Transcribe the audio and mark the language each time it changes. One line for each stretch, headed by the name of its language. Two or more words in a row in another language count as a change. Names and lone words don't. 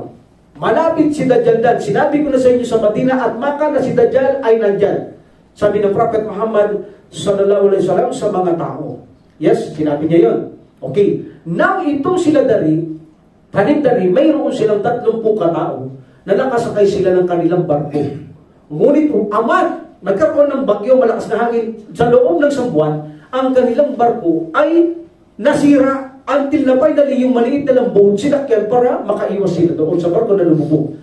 Filipino: Malapit si Dajjal dan. Sinabi ko na sa inyo sa Madina at Makkah na si Dajjal ay nandyan. Sabi ng Prophet Muhammad
Arabic: صلى الله عليه وسلم
Filipino: sa mga tao. Yes, sinabi niya yon. Okay. Now, itong sila Tamim Dari, mayroon silang 30 katao na nakasakay sila ng kanilang barko. Ngunit nagkaroon ng bagyo, malakas na hangin, sa loob ng isang buwan, ang kanilang barko ay nasira until na finally yung maliit na lang boat sinakyan para makaiwas sila doon sa barko na lumubog.